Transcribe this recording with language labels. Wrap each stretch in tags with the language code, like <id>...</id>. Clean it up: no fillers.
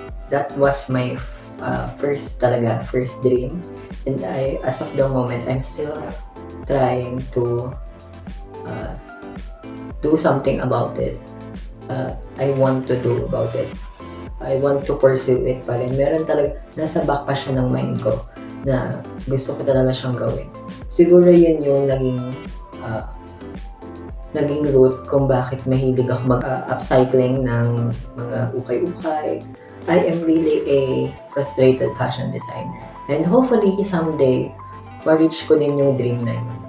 <en>That was my first dream, and as of the moment, I'm still trying to do something about it. I want to do about it. I want to pursue it</en> <tl>pa rin. Meron talaga, nasa back pa siya ng mind ko na gusto ko talaga siyang gawin. Siguro yun yung naging root kung bakit mahilig ako mag-upcycling ng mga ukay-ukay.</tl> <en>I am really a frustrated fashion designer. And hopefully, someday,</en> <tl>ma-reach ko din yung dream na yun.</tl>